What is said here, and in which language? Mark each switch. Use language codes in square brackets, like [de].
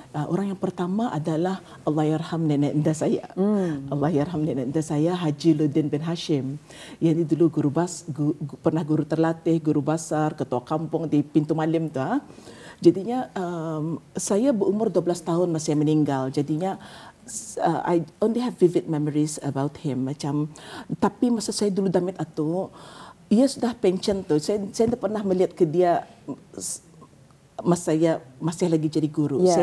[ms] Orang yang pertama adalah Allahyarham nenek indah saya. Allahyarham nenek indah saya Haji Ludin bin Hashim. Yang ini dulu pernah guru terlatih, guru besar, ketua kampung di Pintu Malim tu. Jadinya saya berumur 12 tahun masa dia meninggal. Jadinya [en] I only have vivid memories about him. [ms] Tapi masa saya dulu damit atu, ia sudah pension tu. Saya tak pernah melihat ke dia masa saya masih lagi jadi guru.